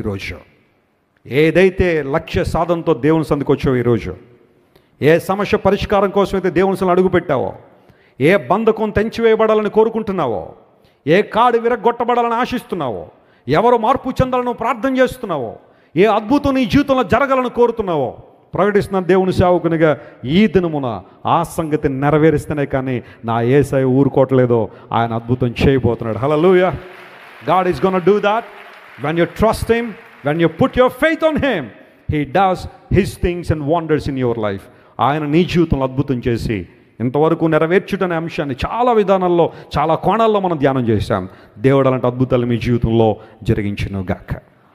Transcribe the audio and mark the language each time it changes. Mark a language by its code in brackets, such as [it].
[te] ఈరోజు ఏదైతే లక్ష్య సాధనతో దేవుని సందుకు వచ్చావు, ఈరోజు ఏ సమస్య పరిష్కారం కోసం అయితే దేవుని సందులో అడుగు పెట్టావో, ఏ బంధకం తెంచివేయబడాలని కోరుకుంటున్నావో, ఏ కాడు విరగొట్టబడాలని ఆశిస్తున్నావో, ఎవరు మార్పు చెందాలను ప్రార్థన చేస్తున్నావో, ఏ అద్భుతం నీ జీవితంలో జరగాలని కోరుతున్నావో, ప్రకటిస్తున్న దేవుని సేవకునిగా ఈ దినమున ఆ సంగతి నెరవేరిస్తేనే కానీ నా యేసయ్య ఊరుకోవట్లేదో, ఆయన అద్భుతం చేయబోతున్నాడు. హల్లెలూయా. [en] God is going to do that when you trust him, when you put your faith on him. He does his things and wonders in your life. [te] ఆయన నీ జీవితంలో అద్భుతం చేసి ఇంతవరకు నెరవేర్చుటనే అంశాన్ని చాలా విధానాల్లో, చాలా కోణాల్లో మనం ధ్యానం చేశాం. దేవుడు అలాంటి అద్భుతాలు మీ జీవితంలో జరిగించును గాక.